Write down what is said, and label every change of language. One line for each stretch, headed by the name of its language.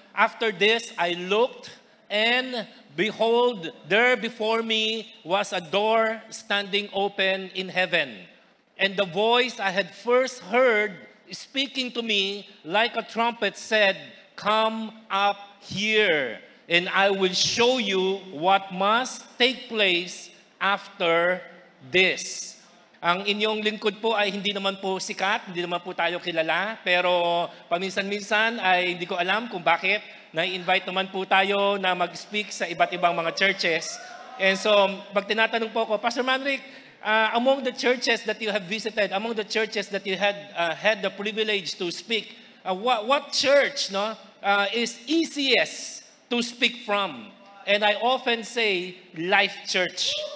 English: After this, I looked, and behold, there before me was a door standing open in heaven. And the voice I had first heard speaking to me like a trumpet said, "Come up here, and I will show you what must take place after this."
Filipino: Ang inyong lingkod po ay hindi naman po sikat, hindi naman po tayo kilala, pero paminsan-minsan ay hindi ko alam kung bakit na-invite naman po tayo na mag-speak sa iba't ibang mga churches.
English: And so,
Filipino: pag tinatanong po ako,
English: Pastor Manric, among the churches that you have visited, among the churches that you had the privilege to speak, what church is easiest to speak from? And I often say, Life Church.